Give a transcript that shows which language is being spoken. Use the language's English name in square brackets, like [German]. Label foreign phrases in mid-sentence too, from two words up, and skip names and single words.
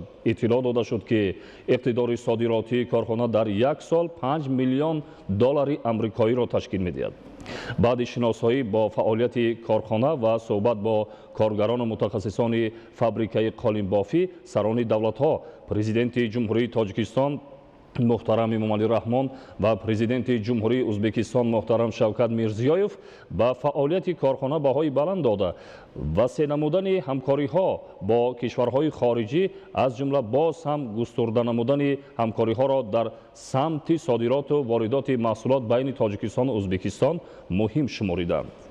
[Tajik] иттилоъ дода шуд ки иқтидори содиротии корхона дар як сол 5 миллион доллари амрикоиро ташкил медиҳад. баъди шиносоӣ бо фаъолияти корхона ва суҳбат бо коргарону мутахассисони фабрикаи қолинбофӣ сарони давлатҳо президенти ҷумҳурии Тоҷикистон муҳтарам Эмомалӣ Раҳмон ва президенти Ҷумҳурии Ӯзбекистон муҳтарам Шавкат Мирзиёев бо фаъолияти корхона баҳои баланд дода васеъ намудани ҳамкориҳо бо кишварҳои хориҷӣ аз ҷумла боз ҳам густурда намудани ҳамкориҳо ро дар самти содирот ва воридоти маҳсулот байни Тоҷикистон ва Ӯзбекистон муҳим шумурданд.